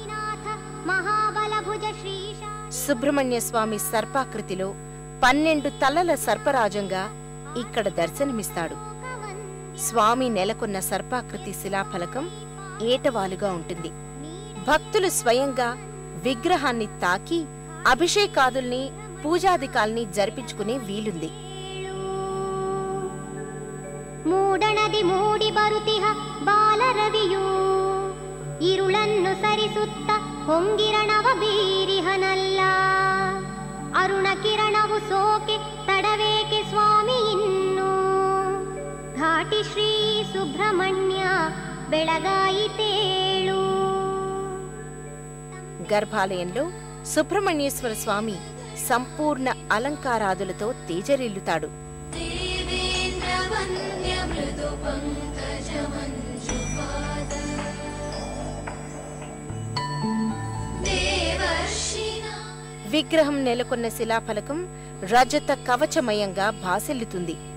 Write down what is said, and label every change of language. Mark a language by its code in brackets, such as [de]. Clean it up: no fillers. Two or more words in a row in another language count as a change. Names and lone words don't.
[te] సుబ్రహ్మణ్య స్వామి సర్పాకృతిలో 12 తలల సర్పరాజంగా ఇక్కడ దర్శనమిస్తాడు. స్వామి నెలకొన్న సర్పాకృతి శిలాఫలకం ఏటవాలుగా ఉంటుంది. భక్తులు స్వయంగా విగ్రహాన్ని తాకి అభిషేకాదుల్ని పూజాదికాల్ని జరిపించుకునే వీలుంది. [kn] ಮೂಡಣದಿ ಮೂಡಿ ಬರುತಿಹ ಬಾಲರವಿಯೂ ಇರುಳನ್ನು ಸರಿಸುತ್ತ ಹೊಂಗಿರಣವ ಬೀರಿಹನಲ್ಲ. ಅರುಣ ಕಿರಣವು ಸೋಕೆ ತಡವೇಕೆ ಸ್ವಾಮಿ ಇನ್ನು ಘಾಟಿ ಶ್ರೀ ಸುಬ್ರಹ್ಮಣ್ಯ ಬೆಳಗಾಯಿತೇಳು. [te] గర్భాలయంలో సుబ్రహ్మణ్యేశ్వర స్వామి సంపూర్ణ అలంకారాదులతో తేజరిల్లుతాడు. విగ్రహం నెలకొన్న శిలాఫలకం రజత కవచమయంగా భాసిల్లుతుంది.